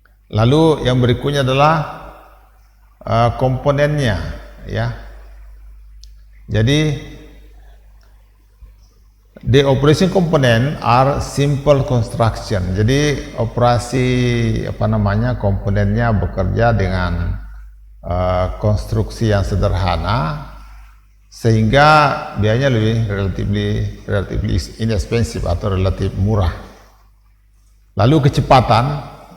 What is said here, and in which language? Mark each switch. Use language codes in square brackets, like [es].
[id] Lalu yang berikutnya adalah komponennya, ya. [en] Jadi the operation component are simple construction. [id] Jadi operasi komponennya bekerja dengan konstruksi yang sederhana sehingga biayanya lebih [en] relatively inexpensive [id] atau relatif murah. Lalu kecepatan.